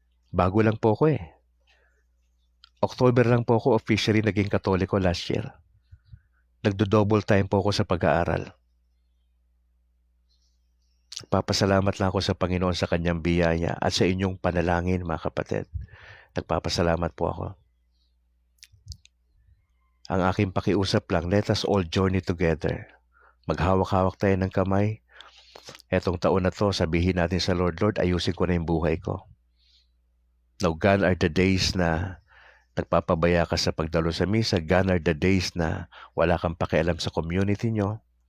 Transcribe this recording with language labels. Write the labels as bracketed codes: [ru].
[tl] Bago lang po ako October lang po ako officially naging Katoliko last year. Nagdo-double time po ako sa pag-aaral. Papasalamat lang ako sa Panginoon sa kanyang biyaya at sa inyong panalangin, mga kapatid. Nagpapasalamat po ako. Ang aking pakiusap lang, [en] let us all journey together. [tl] Maghawak-hawak tayo ng kamay. Etong taon na to, sabihin natin sa Lord, Lord, ayusin ko na yung buhay ko. [en] Now, gone are the days [tl] na nagpapabaya ka sa pagdalo sa misa. [en] Gone are the days [tl] na wala kang pakialam sa community nyo.